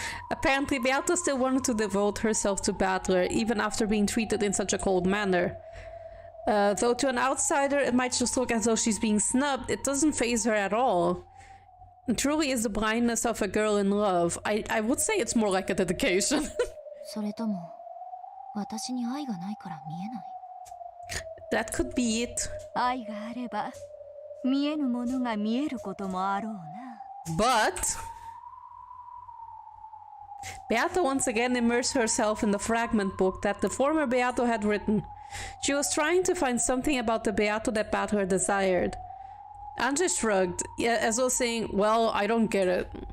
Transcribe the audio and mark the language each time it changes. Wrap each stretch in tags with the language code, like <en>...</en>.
<en>Apparently Beata still wanted to devote herself to Battler, even after being treated in such a cold manner. Though to an outsider it might just look as though she's being snubbed, it doesn't faze her at all. It truly is the blindness of a girl in love. I would say it's more like a dedication.</en> <ja>それとも私に愛がないから見えない。</ja> <en>That could be it.</en> <ja>愛があれば見えぬものが見えることもあろうな。</ja> <en>But Beato once again immersed herself in the fragment book that the former Beato had written. She was trying to find something about the Beato that Battler desired. Anje shrugged, as though saying, well, I don't get it.</en>